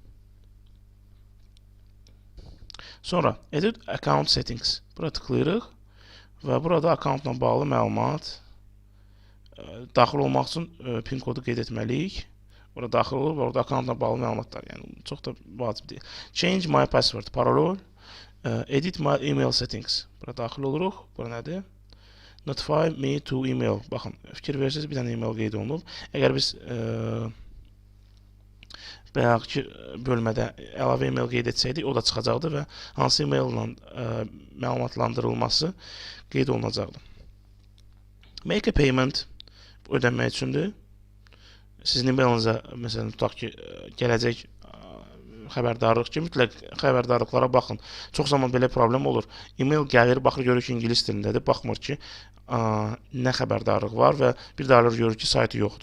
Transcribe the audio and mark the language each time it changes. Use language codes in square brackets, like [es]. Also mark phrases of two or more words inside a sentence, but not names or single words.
[en] Sonra edit account settings. [az] Bura tıklayırıq və burada accountla bağlı məlumat daxil olmaq üçün PIN kodu qeyd etməliyik. Burada daxil olur və orada accountla bağlı məlumatlar. Yəni çox da vacib deyil. [en] Change my password, parol. Edit my email settings. [az] Bura daxil oluruq. Bura nədir? [en] Notify me to email. [az] Baxın, fikir verirsiniz, bir dənə email qeyd olunub. Əgər biz bayaqki bölmədə əlavə email qeyd etsəydik, o da çıxacaqdı və hansı email ilə məlumatlandırılması qeyd olunacaqdı. [en] Make a payment [az] ödənmək üçündür. Sizin e-mailinizə, məsələn, tutaq ki, gələcək xəbərdarlıq ki, mütləq xəbərdarlıqlara baxın. Çox zaman belə problem olur. E-mail gəlir, baxır, görür ki, ingilis dilindədir. Baxmır ki, nə xəbərdarlıq var və bir daha görür ki, saytı yoxdur.